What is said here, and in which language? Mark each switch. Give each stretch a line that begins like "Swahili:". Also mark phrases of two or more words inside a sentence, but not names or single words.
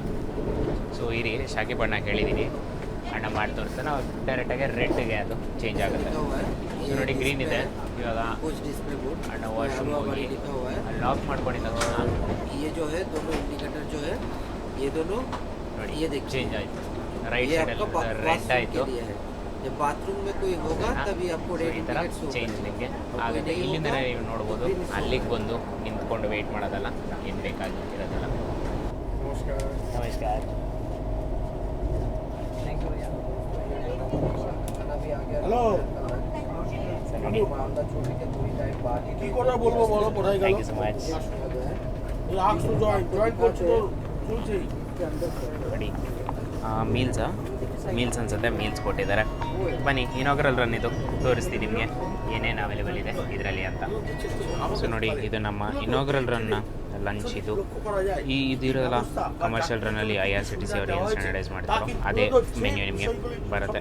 Kannada: ಸೊ ಈ ರೀತಿ ಶಾಖೆ ಬಣ್ಣ ಹೇಳಿದ್ದೀನಿ, ಅಣ್ಣ ಮಾಡಿ ತೋರಿಸ್ತಾ ನಾವು ಡೈರೆಕ್ಟಾಗಿ ರೆಡ್ಗೆ ಅದು ಚೇಂಜ್ ಆಗುತ್ತೆ. ಸೊ ನೋಡಿ, ಗ್ರೀನ್ ಇದೆ. ಇವಾಗ ಅಣ್ಣ ವಾಶ್ರೂಮ್ ಹೋಗಿ ಲಾಕ್ ಮಾಡ್ಕೊಂಡಿದ್ದ ತಕ್ಷಣ ನೋಡಿ ಚೇಂಜ್ ಆಯಿತು. ರೈಟ್ ಸೈಡಲ್ಲಿ ರೆಡ್ ಆಯಿತು,
Hindi: जब बाथरूम में कोई होगा तभी आपको
Kannada: So, ಈ ಥರ
English: ready ticket
Kannada: ಚೇಂಜ್ ನಿಮಗೆ ಆಗುತ್ತೆ. ಇಲ್ಲಿಂದ ನೀವು ನೋಡ್ಬೋದು, ಅಲ್ಲಿಗೆ ಬಂದು ನಿಂತ್ಕೊಂಡು ವೆಯ್ಟ್ ಮಾಡೋದಲ್ಲ, ಏನು ಬೇಕಾಗಿರೋದಲ್ಲ. ನಮಸ್ಕಾರ.
Bangla: হ্যালো
Kannada: ಸರ್ ನೋಡಿ,
Bangla: কি কথা বলবো বলো, কোথায় গেল?
English: thank you so much.
Bangla: রাখছো জয়েন্ট করছো তো চলছে।
Kannada: ನೋಡಿ ಮೀಲ್ಸ್ ಅನ್ಸುತ್ತೆ, ಮೀಲ್ಸ್ ಕೊಟ್ಟಿದ್ದಾರೆ. ಬನ್ನಿ,
English: inaugural run
Kannada: ಇದು ತೋರಿಸ್ತೀನಿ ನಿಮಗೆ ಏನೇನು ಅವೈಲೇಬಲ್ ಇದೆ ಇದರಲ್ಲಿ ಅಂತ. ಸೊ ನೋಡಿ, ಇದು ನಮ್ಮ ಇನಾಗ್ರಲ್ ರನ್ನ ಲಂಚ್. ಇದು ಇದಿರೋದಲ್ಲ ಕಮರ್ಷಿಯಲ್ ರನ್ನಲ್ಲಿ IRCTC ಅವರು ಏನು ಸ್ಟ್ಯಾಂಡರ್ಡೈಸ್ ಮಾಡ್ತಾರೋ ಅದೇ ಮೆನ್ಯೂ ನಿಮಗೆ ಬರುತ್ತೆ.